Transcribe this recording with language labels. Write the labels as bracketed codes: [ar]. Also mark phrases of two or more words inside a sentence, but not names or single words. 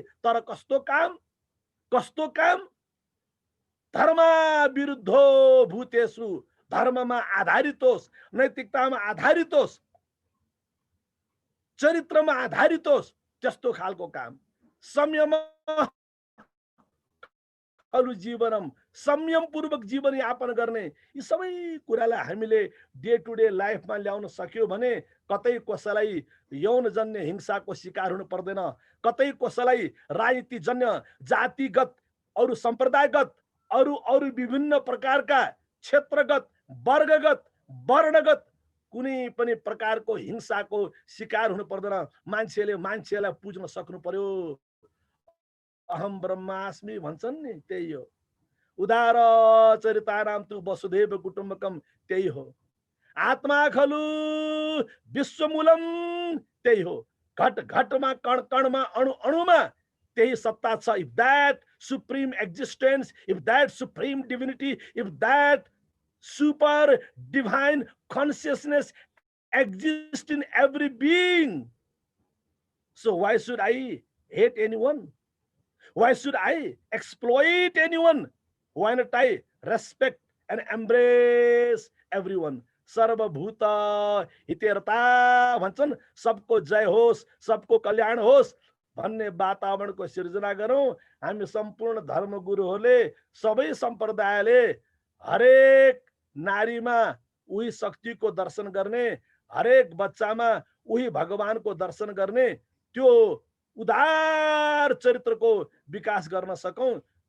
[ne] तर कस्तो काम? [sa] धर्म विरुद्धो भूतेषु, [ne] धर्ममा आधारित होस्, नैतिकतामा आधारित होस्, चरित्रमा आधारित होस्, त्यस्तो खालको काम। [sa] संयम खलु जीवनम, [ne] संयम पूर्वक जीवन यापन गर्ने। यी सबै कुरालाई हामीले [en] day to day lifeमा [ne] ल्याउन सक्यो भने कतै कसैलाई यौनजन्य हिंसाको शिकार हुनु पर्दैन, कतै कसैलाई राजनीतिजन्य, जातिगत, अरू सम्प्रदायगत, अरू विभिन्न प्रकारका क्षेत्रगत, वर्गगत, वर्णगत कुनै पनि प्रकारको हिंसाको शिकार हुनु पर्दैन। मान्छेलाई पुज्न सक्नु पर्यो। [sa] अहम ब्रह्मास्मि [ne] भन्छन् नि, त्यही हो। [sa] उदार चरितानाम तु वसुधैव कुटुम्बकम, [ne] त्यही हो। [sa] आत्मा खलु विश्वमूलम, [ne] त्यही हो। घट घटमा, कण कणमा, अणु अणुमा त्यही सत्ता छ। [en] if that supreme existence, if that supreme divinity, if that super divine consciousness exists in every being, so why should I hate anyone? Why should I exploit anyone? Why not I respect and embrace everyone? [sa] सर्वभूत हितेरता [ne] भन्छन्, सबको जय होस्, सबको कल्याण होस् भन्ने वातावरणको सिर्जना गरौँ। हामी सम्पूर्ण धर्मगुरुहरूले, सबै सम्प्रदायले हरेक नारीमा उही शक्तिको दर्शन गर्ने, हरेक बच्चामा उही भगवानको दर्शन गर्ने, त्यो उदार चरित्रको विकास गर्न सकौं।